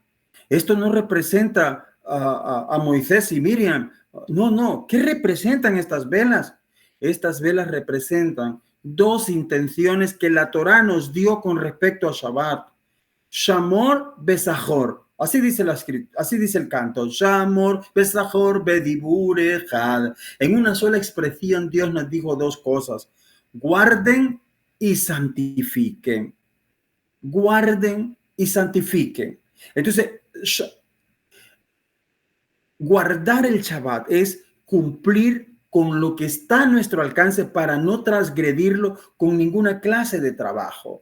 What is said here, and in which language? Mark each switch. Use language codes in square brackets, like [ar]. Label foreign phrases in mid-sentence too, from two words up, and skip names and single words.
[es] Esto no representa a Moisés y Miriam. No. ¿Qué representan estas velas? Estas velas representan 2 intenciones que la Torá nos dio con respecto a Shabbat. [he] שמור בזכור. [es] Así dice así dice el canto. [he] שמור בזכור בדבור אחד. [es] En una sola expresión Dios nos dijo 2 cosas. Guarden y santifiquen. Guarden y santifiquen. Entonces, guardar el Shabbat es cumplir con lo que está a nuestro alcance para no transgredirlo con ninguna clase de trabajo.